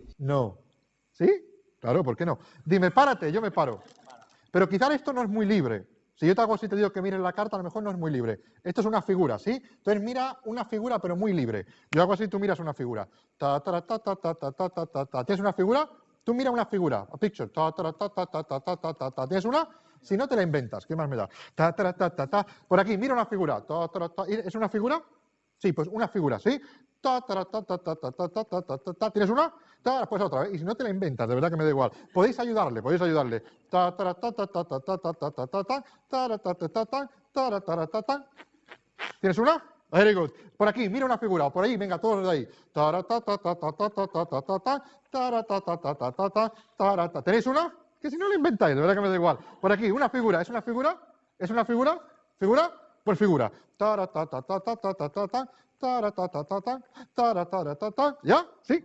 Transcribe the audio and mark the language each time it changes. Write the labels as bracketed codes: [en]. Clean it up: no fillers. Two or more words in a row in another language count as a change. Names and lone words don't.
[es] No. ¿Sí? Claro, ¿por qué no? Dime, párate, yo me paro. Pero quizás esto no es muy libre. Si yo te hago así y te digo que mires la carta, a lo mejor no es muy libre. Esto es una figura, ¿sí? Entonces mira una figura, pero muy libre. Yo hago así y tú miras una figura. Ta, ta, ta, ta, ta, ta, ta, ta, ta, ta. ¿Tienes una figura? Tú mira una figura. [en] A picture. Ta, ta, ta, ta, ta, ta, ta, ta, ta, ta. [es] ¿Tienes una? Si no, te la inventas. ¿Qué más me da? Ta, ta, ta, ta, ta. Por aquí, mira una figura. Ta, ta, ta. ¿Es una figura? Sí, pues una figura, ¿sí? Ta, ta, ta, ta, ta, ta, ta, ta, ta, ta, ta. ¿Tienes una? Ta, pues otra vez. Y si no te la inventas, de verdad que me da igual. Podéis ayudarle, podéis ayudarle. Ta, ta, ta, ta, ta, ta, ta, ta, ta, ta, ta, ta, ta, ta, ta, ta, ta, ta, ta, ta. ¿Tienes una? [en] Very good. [es] Por aquí, mira una figura. Por ahí, venga, todos de ahí. Ta, ta, ta, ta, ta, ta, ta, ta, ta, ta, ta, ta, ta, ta, ta, ta, ta, ta, ta. ¿Tenéis una? Que si no la inventáis, de verdad que me da igual. Por aquí, una figura. ¿Es una figura? ¿Es una figura? ¿Figura? Pues figura. Ta, ta, ta, ta, ta, ta, ta, ta, ta. ¿Ya? ¿Sí?